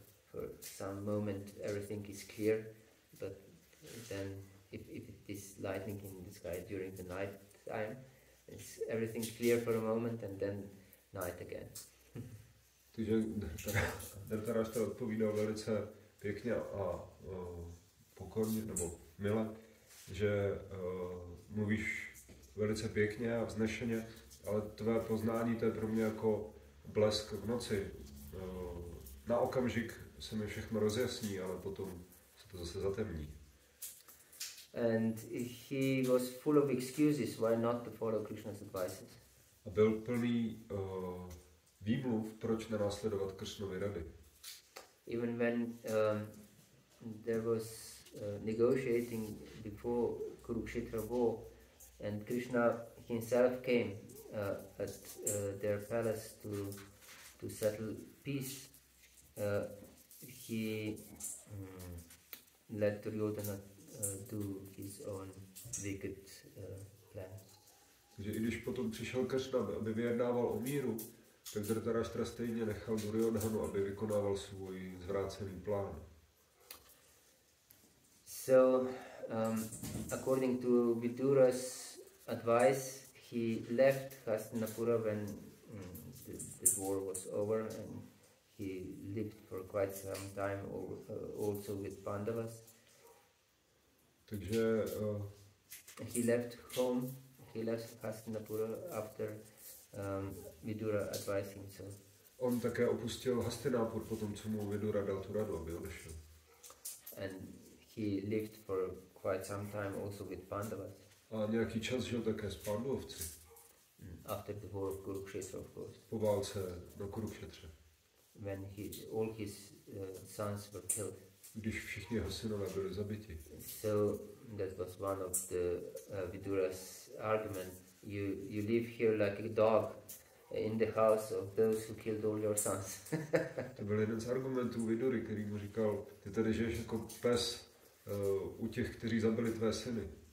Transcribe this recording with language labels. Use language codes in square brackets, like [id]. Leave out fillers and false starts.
[en] For some moment everything is clear, but then if it is lightning in the sky during the night time, it's everything clear for a moment and then night again. [cs] Takže Dhritarashtra odpovídal velice pěkně a pokorně, nebo mile, že mluvíš velice pěkně a vznešeně, ale tvé poznání to je pro mě jako blesk v noci. Na okamžik se mi všechno rozjasní, ale potom se to zase zatemní. [en] And he was full of excuses why not to follow Krishna's advices. [cs] A byl plný výmluv, proč nenásledovat Kršnovy rady. [en] Even when there was negotiating before Kurukshetra war, and Krishna himself came at their palace to settle peace, he let Duryodhana do his own wicked plan. [cs] Takže i když potom přišel Kršna, aby vyjednával o míru, tak Dhritarashtra stejně nechal Duryodhanu, aby vykonával svůj zvrácený plán. [en] So, according to Vidura's advice, he left Hastinapura when the war was over, and he lived for quite some time also with Pandavas. [cs] Takže [en] he left home, he left Hastinapura after Vidura advised him so. [cs] On také opustil Hastinapur potom, co mu Vidura dal tu radu, aby odešel. [en] And he lived for quite some time also with Pandavas. [cs] A nějaký čas žil také s Pandavci. [en] After the war of Kurukshetra, of course. [cs] Po válce na Kurukšetře. [en] When all his sons were killed. [cs] Když všichni jeho synové byli zabiti. [en] So that was one of the Vidura's argument. You live here like a dog in the house of those who killed all your sons. [cs] To byl jeden z argumentů Vidury, který mu říkal, ty tady žiješ jako pes u těch, kteří zabili tvé syny.